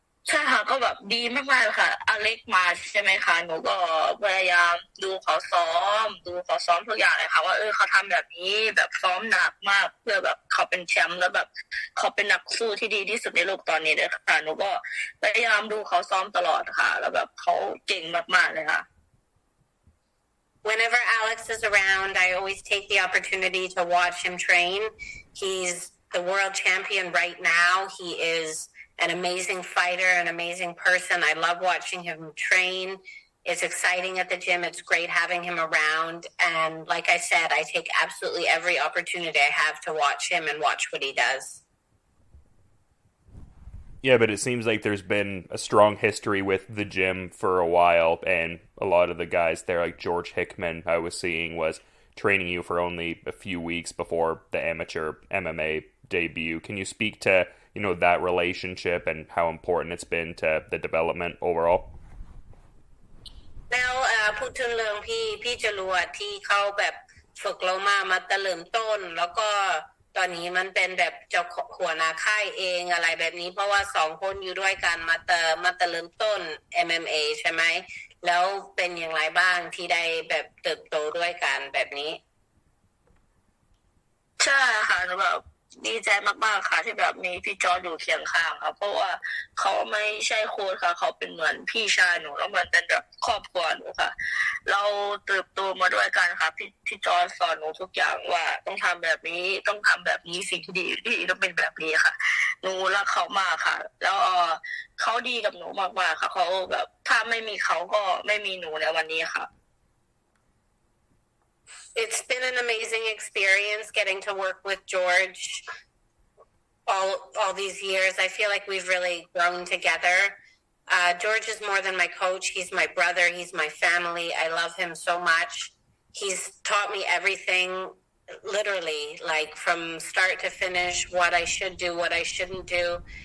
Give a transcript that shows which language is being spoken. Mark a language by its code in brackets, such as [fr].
[th] ใช่ค่ะก็แบบดีมากๆค่ะอเล็กมาใช่ไหมคะหนูก็พยายามดูเขาซ้อมทุกอย่างเลยค่ะว่าเขาทำแบบนี้แบบซ้อมหนักมากเพื่อแบบเขาเป็นแชมป์แล้วแบบเขาเป็นนักสู้ที่ดีที่สุดในโลกตอนนี้เลยค่ะหนูก็พยายามดูเขาซ้อมตลอดค่ะแล้วแบบเขาเก่งมากๆเลยค่ะ [en] Whenever Alex is around, I always take the opportunity to watch him train. He's the world champion right now. He is an amazing fighter, an amazing person. I love watching him train. It's exciting at the gym. It's great having him around. And like I said, I take absolutely every opportunity I have to watch him and watch what he does. Yeah, but it seems like there's been a strong history with the gym for a while, and a lot of the guys there, like George Hickman, I was seeing, was training you for only a few weeks before the amateur MMA debut. Can you speak to, that relationship and how important it's been to the development overall? [th] แล้วพูดถึงเรื่องพี่จรวดที่เขาแบบฝึกเรามาแต่เริ่มต้นแล้วก็ตอนนี้มันเป็นแบบเจ้าหัวหน้าค่ายเองอะไรแบบนี้เพราะว่า2คนอยู่ด้วยกันมาแต่เริ่มต้น MMA ใช่ไหมแล้วเป็นอย่างไรบ้างที่ได้แบบเติบโตด้วยกันแบบนี้ ใช่ค่ะแบบดีใจมากๆค่ะที่แบบมีพี่จอร์จอยู่เคียงข้างค่ะเพราะว่าเขาไม่ใช่โค้ชค่ะเขาเป็นเหมือนพี่ชายหนูแล้วเหมือนเป็นแบบครอบครัวหนูค่ะเราเติบโตมาด้วยกันค่ะพี่จอร์จสอนหนูทุกอย่างว่าต้องทำแบบนี้ต้องทำแบบนี้สิ่งที่ดีต้องเป็นแบบนี้ค่ะหนูรักเขามากค่ะแล้วเขาดีกับหนูมากๆค่ะเขาแบบถ้าไม่มีเขาก็ไม่มีหนูในวันนี้ค่ะ [en] It's been an amazing experience getting to work with George all these years. I feel like we've really grown together. George is more than my coach. He's my brother. He's my family. I love him so much. He's taught me everything, literally, like from start to finish, what I should do, what I shouldn't do.